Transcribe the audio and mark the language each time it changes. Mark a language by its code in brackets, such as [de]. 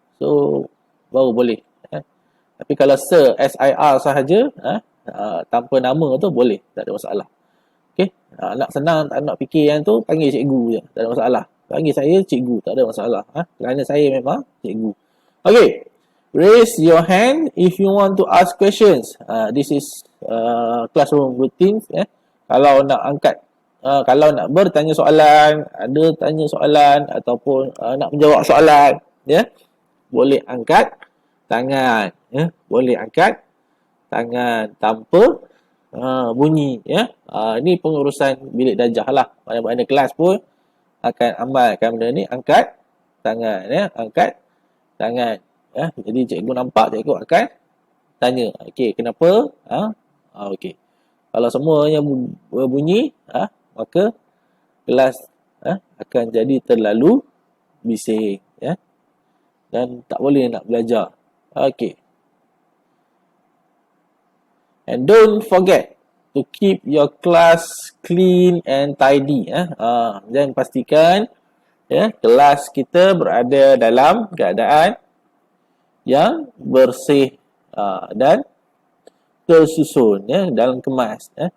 [ms] So baru boleh. Tapi kalau Sir SIR sahaja, tanpa nama tu boleh, tak ada masalah. Okey, nak senang, tak nak fikir yang tu, panggil cikgu je, tak ada masalah. Panggil saya cikgu, tak ada masalah. Kerana saya memang cikgu. [en] Okey, raise your hand if you want to ask questions. This is classroom routines. [ms] Kalau nak angkat, kalau nak bertanya soalan, ada tanya soalan ataupun nak menjawab soalan, boleh angkat tangan. Boleh angkat tangan tanpa bunyi. Ini pengurusan bilik darjah lah. Mana-mana kelas pun akan amalkan benda ni. Angkat tangan. Angkat tangan. Jadi cikgu nampak, cikgu akan tanya. Okey, kenapa? Okey. Kalau semuanya berbunyi, maka kelas akan jadi terlalu bising. Dan tak boleh nak belajar. Okey. [en] And don't forget to keep your class clean and tidy. [ms] Dan pastikan kelas kita berada dalam keadaan yang bersih dan tersusun dalam kemas.